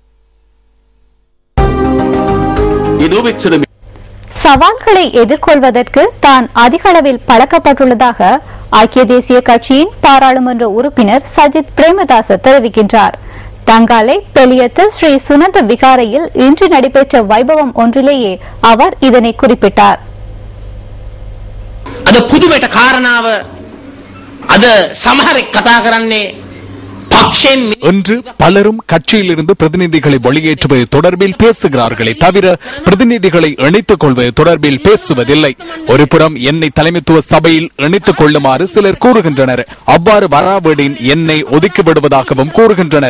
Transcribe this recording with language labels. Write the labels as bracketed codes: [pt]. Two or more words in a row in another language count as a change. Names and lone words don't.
[ta] சவால்களை எதிர்கொள்வதற்கு தான் அதிக அளவில் பழக்கப்பட்டுள்ளதாக ஐக்கிய தேசிய கட்சியின் பாராளுமன்ற உறுப்பினர் சஜித் பிரேமதாச தெரிவிக்கின்றார். தங்காலை பெலியத்து ஸ்ரீ சுனந்த விகாரையில் இன்று நடைபெற்ற வைபவம் ஒன்றிலேயே அவர் இதனை குறிப்பிட்டார். [si] අද පුදුමයට කාරණාව අද සමහරෙක් කතා කරන්නේ [ta] என்று பலரும் கட்சியிலிருந்து பிரதிநிதிகளை வெளியேற்றுவது தொடர்பில் பேசுகிறார்களே தவிர பிரதிநிதிகளை இணைத்துக் கொள்வது தொடர்பில் பேசுவதில்லை. ஒருபுறம் என்னை தலைமைத்துவ சபையில் இணைத்துக் கொள்ளுமாறு சிலர் கூறுகின்றனர். அவ்வாறு வராவிடின் என்னை ஒதுக்கி விடுவதாகவும் கூறுகின்றனர்.